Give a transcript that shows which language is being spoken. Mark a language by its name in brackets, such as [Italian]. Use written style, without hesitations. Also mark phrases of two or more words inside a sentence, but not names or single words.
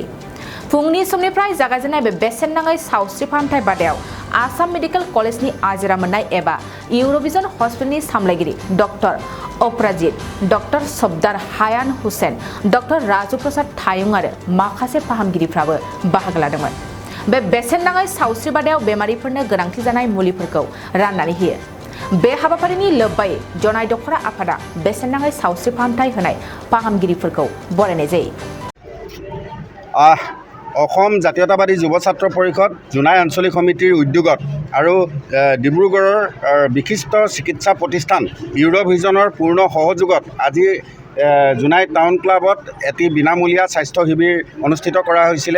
[Bodo] फुंनि समनिफ्राय जागायजेननाय बे बेसेन नाङै सावस्रि फाहामथाय बादायाव आसाम मेडिकल कलेजनि आजिरा मोननाय एबा इउरभ हस्पिटालनि सामलायगिरि डक्टर अपराजित, डक्टर सब्दार हायान हुसैन, डक्टर राजु प्रसाद थायुं आरो माखासे फाहामगिरिफ्राबो बाहागो लादोंमोन। बे बेसेन नाङै सावस्रि बादायाव बेमारिफोरनो गोनांथि जानाय मुलिफोरखौ राननानै होयो। बे हाबाफारिनि लोब्बायै जनाय दखरा आफादा बेसेन नाङै सावस्रि फाहामथाय होनाय फाहामगिरिफोरखौ बरायनाय जायो। [Assamese] অসম জাতীয়তাবাদী যুৱ ছাত্ৰ পৰিষদ জোনাই আঞ্চলিক সমিতিৰ উদ্যোগত আৰু ডিব্ৰুগড়ৰ বিশিষ্ট চিকিৎসা প্ৰতিষ্ঠান ইউৰভ ভিজনৰ পূৰ্ণ সহযোগত আজি জোনাই টাউন ক্লাবত এটি বিনামূলীয়া স্বাস্থ্য শিবিৰ অনুষ্ঠিত কৰা হৈছিলে।